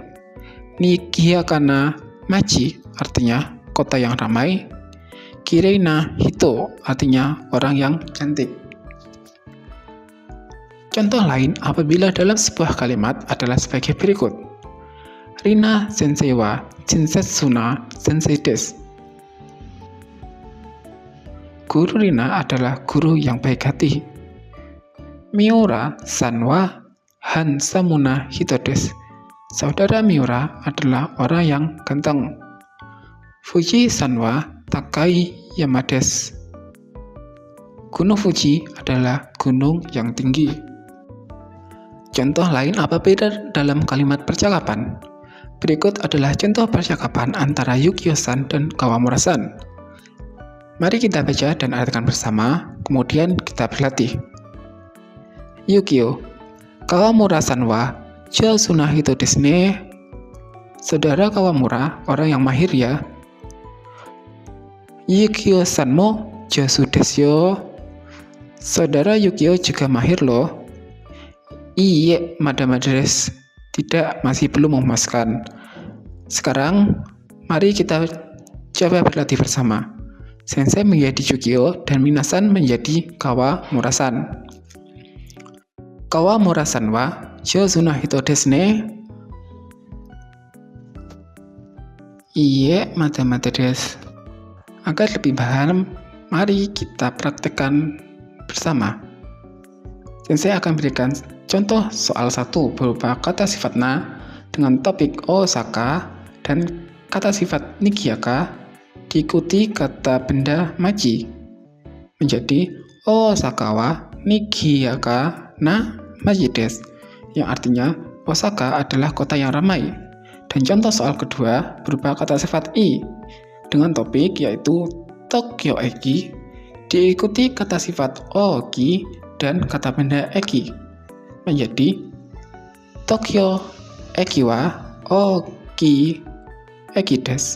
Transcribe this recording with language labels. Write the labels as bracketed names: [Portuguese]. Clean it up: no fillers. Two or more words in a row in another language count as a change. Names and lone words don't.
[Japanese] 賑やかな町, [Indonesian] artinya kota yang ramai. [Japanese] 綺麗な人, [Indonesian] artinya orang yang cantik. Contoh lain apabila dalam sebuah kalimat adalah sebagai berikut. [Japanese] リナ先生は親切な先生です. [Indonesian] Guru Rina adalah guru yang baik hati. [Japanese] 三浦さんはハンサムな人です. [Indonesian] Saudara Miura adalah orang yang ganteng. [Japanese] 富士山は高い山です. [Indonesian] Gunung Fuji adalah gunung yang tinggi. Contoh lain apabila dalam kalimat percakapan. Berikut adalah contoh percakapan antara Yukio-san dan Kawamura-san. Mari kita baca dan artikan bersama, kemudian kita berlatih. [Japanese] ユキオ、川村さんは上手な人ですね. [Indonesian] Saudara Kawamura, orang yang mahir ya. [Japanese] ユキオさんも上手ですよ. [Indonesian] Saudara Yukio juga mahir loh. [Japanese] いいえ、まだまだです. [Indonesian] Tidak, masih belum memuaskan. Sekarang, mari kita coba berlatih bersama. Sensei menjadi Yukio dan minasan menjadi Kawamura-san. [Japanese] 川村さんは上手な人ですね. いいえ、まだまだです. [Indonesian] Agar lebih paham, mari kita praktekkan bersama. Sensei akan berikan contoh soal 1 berupa kata sifat na dengan topik Osaka dan kata sifat Niigata diikuti kata benda machi menjadi [Japanese] 大阪は新潟な町です, [Indonesian] yang artinya Osaka adalah kota yang ramai. Dan contoh soal kedua berupa kata sifat i dengan topik yaitu Tokyo eki diikuti kata sifat oki dan kata benda eki menjadi [Japanese] 東京駅は大きい駅です.